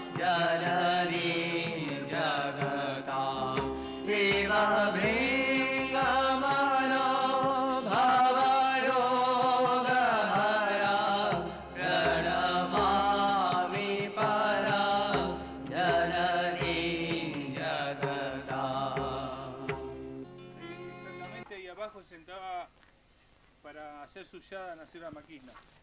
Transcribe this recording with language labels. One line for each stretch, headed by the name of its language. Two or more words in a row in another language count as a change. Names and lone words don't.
Sanskrit: Janani Jagatam Eva Bringamano Bhavarogaharam Pranamami Param Janani Jagatam.
Spanish: Exactamente ahí abajo sentaba para hacer suyada a Sri Ramakrishna.